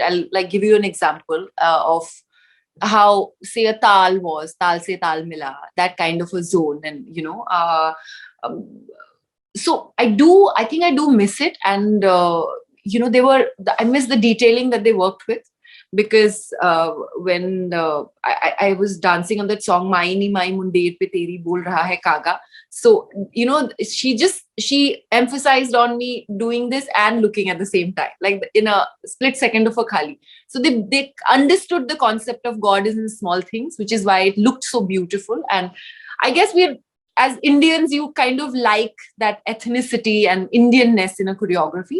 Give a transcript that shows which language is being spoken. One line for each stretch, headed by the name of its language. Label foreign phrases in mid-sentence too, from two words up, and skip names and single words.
English: I'll like give you an example of how, say, a Taal was, Taal Se Taal Mila, that kind of a zone. And, so I think I do miss it. And, I miss the detailing that they worked with. Because when I was dancing on that song,
Hindi: माई नी माई मुंडेर पे तेरी बोल रहा है कागा.
English: So, she emphasized on me doing this and looking at the same time, like in a split second of a khali. So they understood the concept of God is in small things, which is why it looked so beautiful. And I guess as Indians, you kind of like that ethnicity and Indianness in a choreography.